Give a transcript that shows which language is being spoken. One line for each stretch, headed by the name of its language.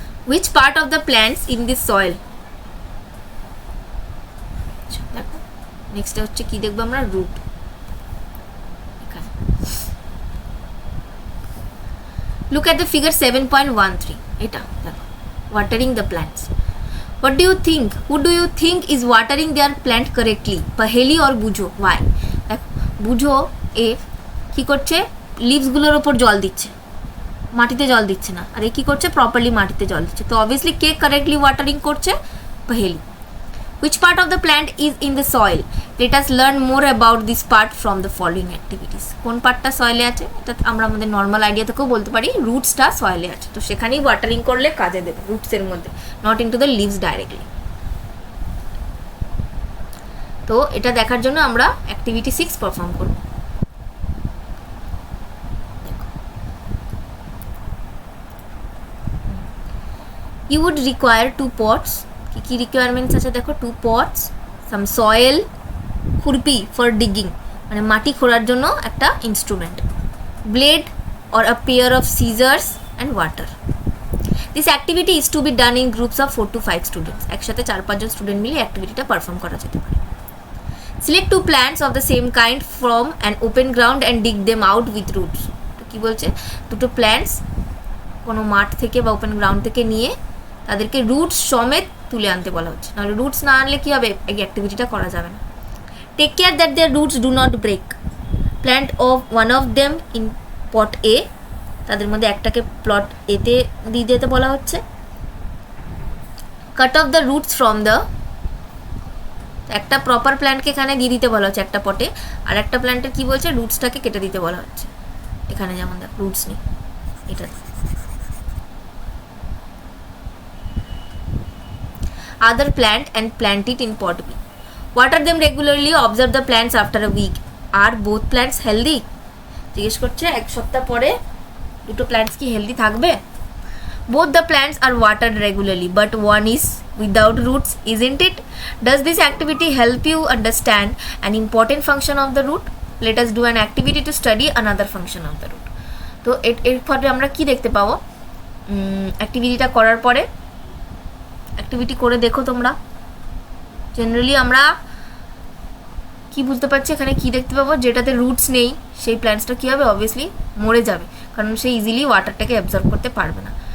English: Which part of the plants in this soil?
Bangla: দেখো next হচ্ছে কি দেখবো আমরা, root.
English: Look at the figure 7.13.
Bangla: এটা দেখো,
English: watering the plants. What do you think? Who do you think is watering their plant correctly? Paheli or Bujo? Why?
Bangla: বুঝো এ কি করছে, লিভসগুলোর ওপর জল দিচ্ছে, মাটিতে জল দিচ্ছে না, আর এ কি করছে, প্রপারলি মাটিতে জল দিচ্ছে। তো অবভিয়াসলি কে কারেক্টলি ওয়াটারিং করছে, পহেলি।
English: Which part of the plant is in the soil? Let us learn more about this part from the following activities.
Bangla: কোন পার্টটা সয়েলে আছে, এটা আমরা আমাদের নর্মাল আইডিয়া থেকেও বলতে পারি, রুটসটা সয়েলে আছে, তো সেখানেই ওয়াটারিং করলে কাজে দেবে, রুটসের মধ্যে,
English: Not into the leaves directly.
Bangla: তো এটা দেখার জন্য আমরা অ্যাক্টিভিটি 6 পারফর্ম করব।
English: You would require 2 pots.
Bangla: কি রিকোয়ারমেন্টস আছে দেখো, 2 pots, some soil, খুরপি ফর ডিগিং, মানে মাটি খোঁড়ার জন্য একটা instrument, blade
English: or a pair of scissors and water. This activity is to be done in groups of 4 to 5 students.
Bangla: একসাথে 4-5 জন স্টুডেন্ট মিলে অ্যাক্টিভিটিটা পারফর্ম করা যেতে পারে।
English: Select 2 plants of the same kind from an open ground and dig them out with roots.
Bangla: তো কি বলছে, দুটো plants কোনো মাঠ থেকে বা ওপেন গ্রাউন্ড থেকে নিয়ে তাদেরকে রুটস সমেত তুলে আনতে বলা হচ্ছে, নাহলে রুটস না আনলে কী হবে, এই অ্যাক্টিভিটিটা করা যাবে না।
English: Take care that their roots do not break. Plant of one of them in pot a,
Bangla: তাদের মধ্যে একটাকে প্লট এতে দিয়ে দিতে বলা হচ্ছে। Cut off the roots from the, একটা প্রপার প্ল্যান্টকে এখানে দিয়ে দিতে বলা হচ্ছে একটা পটে, আর একটা প্ল্যান্টের কী বলছে, রুটসটাকে কেটে দিতে বলা হচ্ছে। এখানে যেমন দেখ রুটস নেই, এটা
English: other plant and plant it in pot B. Water them regularly. Observe the plants after a week. Are both plants healthy?
Bangla: জিজ্ঞেস করছে এক সপ্তাহ পরে দুটো প্ল্যান্টস কি হেলদি থাকবে?
English: Both the plants are watered regularly, but one is without roots, isn't it? Does this activity help you understand an important function of the root? Let us do an activity to study another function of the root.
Bangla: তো এর ফলে আমরা কি দেখতে পাবো, অ্যাক্টিভিটিটা করার পরে activity করে দেখো তোমরা। জেনারেলি আমরা কি বুঝতে পারছি এখানে কি দেখতে পাবো, যেটাতে রুটস নেই সেই প্ল্যান্টসটা কী হবে, অবভিয়াসলি মরে যাবে, কারণ সে ইজিলি ওয়াটারটাকে অ্যাবজর্ব করতে পারবে না।